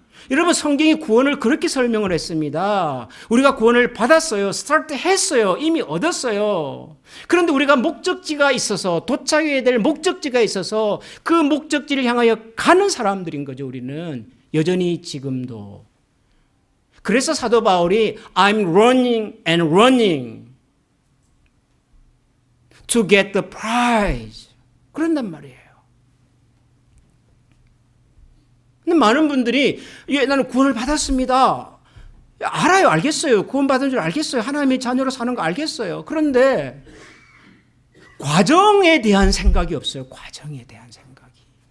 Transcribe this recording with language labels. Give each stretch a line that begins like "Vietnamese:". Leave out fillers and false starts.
Korean: 여러분 성경이 구원을 그렇게 설명을 했습니다. 우리가 구원을 받았어요. 스타트 했어요. 이미 얻었어요. 그런데 우리가 목적지가 있어서, 도착해야 될 목적지가 있어서 그 목적지를 향하여 가는 사람들인 거죠. 우리는 여전히 지금도. 그래서 사도 바울이
English: I'm running and running to get the prize.
Korean: 그런단 말이에요. 근데 많은 분들이 나는 구원을 받았습니다. 알아요. 알겠어요. 구원 받은 줄 알겠어요. 하나님의 자녀로 사는 거 알겠어요. 그런데 과정에 대한 생각이 없어요. 과정에 대한 생각이.